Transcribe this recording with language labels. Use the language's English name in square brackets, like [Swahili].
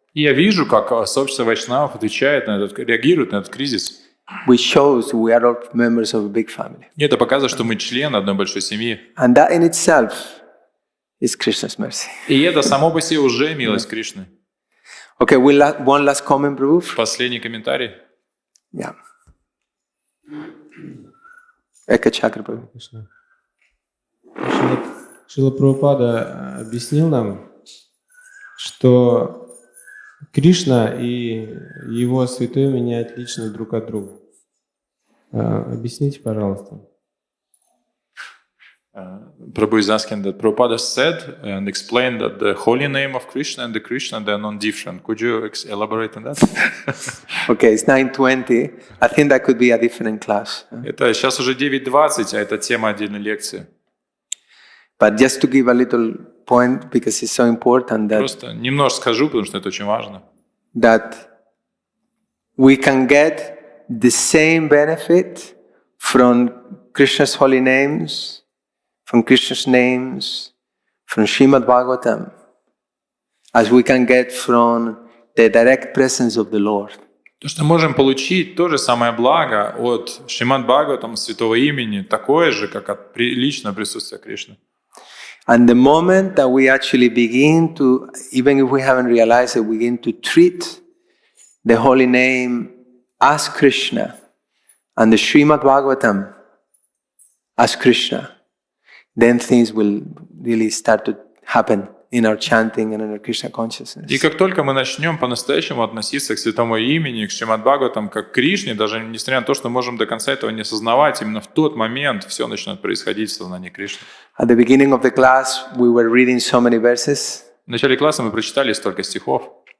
[Russian] И я вижу, как сообщество вайшнавов отвечает на этот, реагирует на этот кризис. [English] Which shows we are all members of a big family. [Russian] И это показывает, что мы члены одной большой семьи. [English] And that in itself is Krishna's mercy. [Russian] И это само по себе уже милость Кришны. [English] Okay, one last comment, Prabhu. [Russian] Последний комментарий. [English] Yeah. [Russian] Ека чакра, Prabhu. Шрила Прабхупада объяснил нам, что Кришна и его святое имя отличны друг от друга. Объясните, пожалуйста. [English] Prabhu is asking that Prabhupada said and explained that the holy name of Krishna and the Krishna, they are non-different. Could you elaborate on that? Okay, it's 9:20. I think that could be a different class. [Russian] Это сейчас уже 9:20, а это тема отдельной лекции. [English] But just to give a little point, because it's so important that [Russian] Просто немножко скажу, потому что это очень важно. [English] that we can get the same benefit from Krishna's holy names, from Krishna's names, from Srimad Bhagavatam, as we can get from the direct presence of the Lord. [Russian] То, что можем получить то же самое благо от Шримад Бхагаватам, Святого Имени, такое же, как от личного присутствия Кришны. [English] And the moment that we actually begin to, even if we haven't realized it, begin to treat the holy name as Krishna and the Srimad Bhagavatam as Krishna, then things will really start to happen in our chanting and in our Krishna consciousness. [Russian] И как только мы начнем по-настоящему относиться к Святому Имени, к Шримад Бхагаватам, как к Кришне, даже несмотря на то, что можем до конца этого не осознавать, именно в тот момент все начнет происходить в сознании Кришны. [English] At the beginning of the class, we were reading so many verses, [Russian] В начале класса мы прочитали столько стихов.